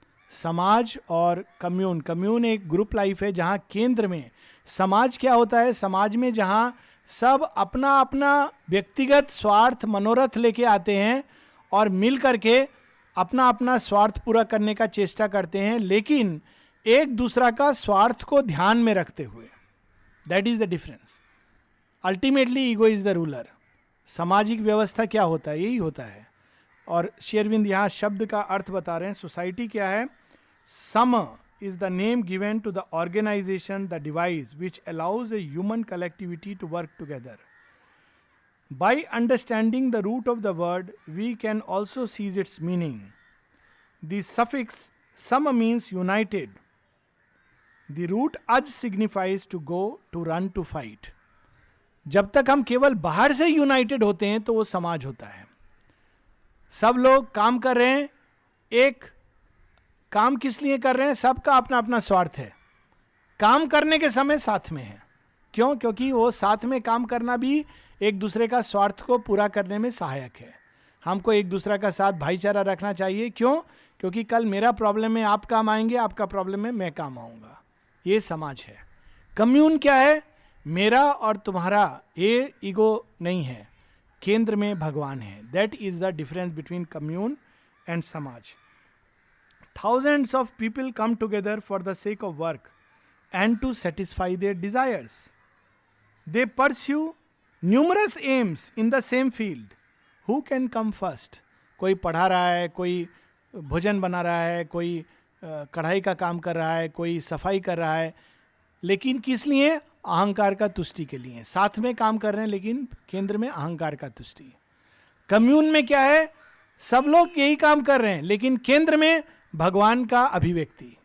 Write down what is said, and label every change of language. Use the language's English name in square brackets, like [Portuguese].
[Hindi] समाज और commune, commune एक ग्रुप लाइफ है जहां केंद्र में, समाज क्या होता है, समाज में जहां सब अपना अपना व्यक्तिगत स्वार्थ मनोरथ लेके आते हैं और मिल करके अपना अपना स्वार्थ पूरा करने का चेष्टा करते हैं, लेकिन एक दूसरा का स्वार्थ को ध्यान में रखते हुए. [English] That is the difference. Ultimately ego is the ruler. [Hindi] सामाजिक व्यवस्था क्या होता है, यही होता है. और श्री अरविंद यहाँ शब्द का अर्थ बता रहे हैं. सोसाइटी क्या है? [English] Sam is the name given to the organization, the device which allows a human collectivity to work together. By understanding the root of the word, we can also seize its meaning. The suffix sam means united. The root aj signifies to go, to run, to fight. [Hindi] जब तक हम केवल बाहर से United होते हैं तो वो समाज होता है. सब लोग काम कर रहे हैं, एक काम किस लिए कर रहे हैं? सबका अपना अपना स्वार्थ है. काम करने के समय साथ में है. क्यों? क्योंकि वो साथ में काम करना भी एक दूसरे का स्वार्थ को पूरा करने में सहायक है. हमको एक दूसरे का साथ भाईचारा रखना चाहिए. क्यों? क्योंकि कल मेरा प्रॉब्लम में आप काम आएंगे, आपका प्रॉब्लम में मैं काम आऊंगा. ये समाज है. कम्यून क्या है? मेरा और तुम्हारा, ये ईगो नहीं है. केंद्र में भगवान है. [English] That is the difference between commune and samaj. Thousands of people come together for the sake of work and to satisfy their desires. They pursue numerous aims in the same field. Who can come first? [Hindi] कोई पढ़ा रहा है, कोई भोजन बना रहा है, कोई कढ़ाई का काम कर रहा है, कोई सफाई कर रहा है, लेकिन किस लिए? अहंकार का तुष्टि के लिए. साथ में काम कर रहे हैं लेकिन केंद्र में अहंकार का तुष्टि. कम्यून में क्या है? सब लोग यही काम कर रहे हैं लेकिन केंद्र में भगवान का अभिव्यक्ति.